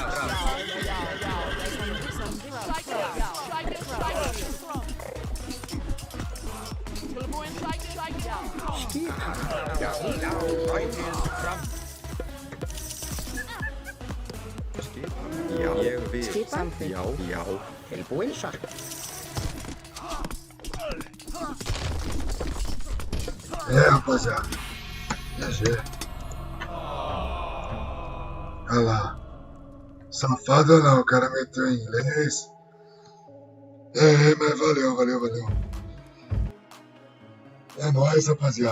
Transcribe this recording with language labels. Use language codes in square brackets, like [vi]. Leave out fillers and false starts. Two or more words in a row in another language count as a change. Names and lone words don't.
[is] já, sækið fram, Já. Ég vil. Skip samþykkt. Já. Tilbúin, sá. [pt] Rapaziada. GG. Olha lá. Safado não, o cara meteu em inglês. Mas valeu. É nóis, rapaziada.